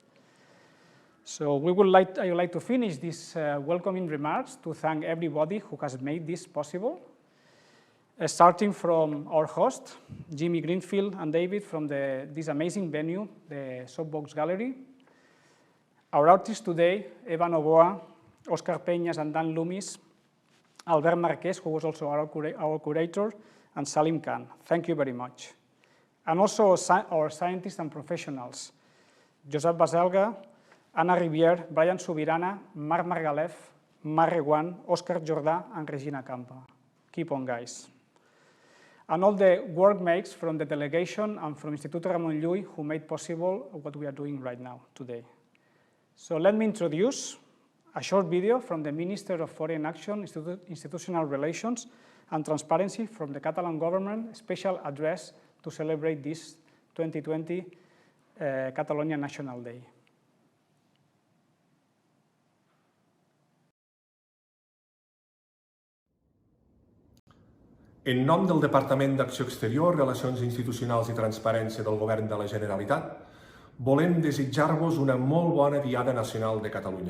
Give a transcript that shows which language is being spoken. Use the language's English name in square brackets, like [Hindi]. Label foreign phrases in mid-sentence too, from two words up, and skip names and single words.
[English] So I would like to finish these welcoming remarks to thank everybody who has made this possible, starting from our host, Jimmy Greenfield and David from this amazing venue, the Soapbox Gallery. Our artists today, Eva Novoa, Oscar Peñas and Dan Loomis, Albert Marquez, who was also our curator, and Salim Khan. Thank you very much. And also our scientists and professionals, Josep Baselga, Anna Rivière, Brian Subirana, Marc Margalef, Marc Reguant, Òscar Jordà, and Regina Campa. Keep on, guys. And all the workmates from the delegation and from Instituto Ramon Llull who made possible what we are doing right now, today. So let me introduce a short video from the Minister of Foreign Action, Institutional Relations and Transparency from the Catalan government, special address to celebrate this 2020 Catalonia National Day. [Catalan] En nom del Departament d'Acció Exterior, Relacions Institucionals i Transparència del Govern de la Generalitat, volem desitjar-vos una molt bona Diada Nacional de Catalunya.